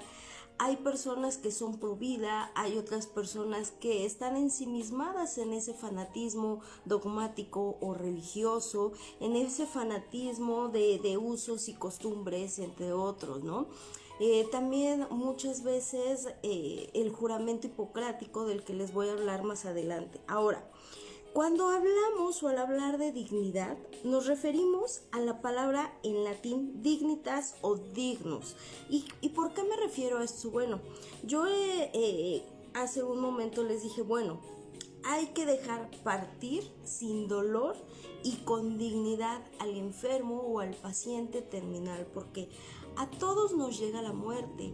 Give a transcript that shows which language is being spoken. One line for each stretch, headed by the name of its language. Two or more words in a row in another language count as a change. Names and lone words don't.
Spanish: Hay personas que son pro vida, hay otras personas que están ensimismadas en ese fanatismo dogmático o religioso, en ese fanatismo de usos y costumbres, entre otros, ¿no? También muchas veces el juramento hipocrático del que les voy a hablar más adelante. Ahora, cuando hablamos o al hablar de dignidad, nos referimos a la palabra en latín dignitas o dignus. ¿Y por qué me refiero a esto? Bueno, yo hace un momento les dije, bueno, hay que dejar partir sin dolor y con dignidad al enfermo o al paciente terminal, porque a todos nos llega la muerte.